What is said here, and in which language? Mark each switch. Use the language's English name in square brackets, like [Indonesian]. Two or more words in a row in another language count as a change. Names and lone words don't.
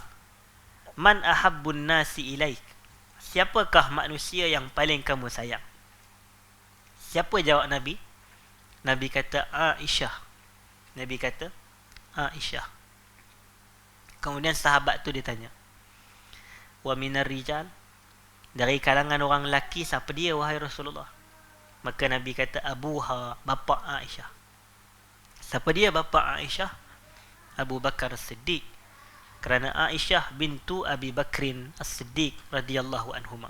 [Arabic] Man ahabbun nasi ilaik. [Malay] Siapakah manusia yang paling kamu sayang? Siapa jawab Nabi? Nabi kata Aisyah. Nabi kata Aisyah. Kemudian sahabat tu ditanya, [Arabic] wa minar rijal, [Malay] dari kalangan orang lelaki siapa dia wahai Rasulullah? Maka Nabi kata abuha, bapa Aisyah. Siapa dia bapa Aisyah? Abu Bakar As-Siddiq. Kerana Aisyah bintu Abi Bakrin As-Siddiq [Arabic] radhiyallahu anhuma.